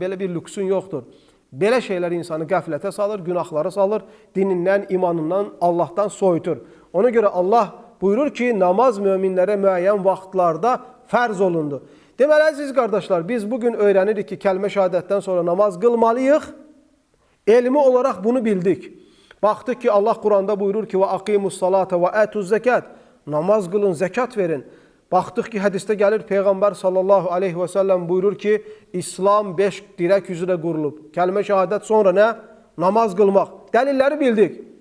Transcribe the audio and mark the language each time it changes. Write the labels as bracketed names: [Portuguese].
[Azerbaijani] Belə bir lüksun yoxdur. Belə şeylər insanı qəflətə salır, günahlara salır, dinindən, imanından, Allahdan soyutur. Ona görə Allah buyurur ki, namaz möminlərə müəyyən vaxtlarda fərz olundu. Deməli, əziz qardaşlar, biz bugün öyrənirik ki, kəlmə şəhadətdən sonra namaz qılmalıyıq. Elmi olaraq bunu bildik. Baxdıq ki, Allah Quranda buyurur ki, [Arabic] وَاَقِيمُ الصَّلَاةَ وَاَتُوا الزَّكَاتِ [Azerbaijani] Namaz qılın, zəkat verin. Baxdıq ki, hədisdə gəlir, Peyğəmbər sallallahu aleyhi və səlləm buyurur ki, İslam 5 dirək üzrə qurulub. Kəlmə şəhadət sonra nə? Namaz qılmaq. Dəlilləri bildik.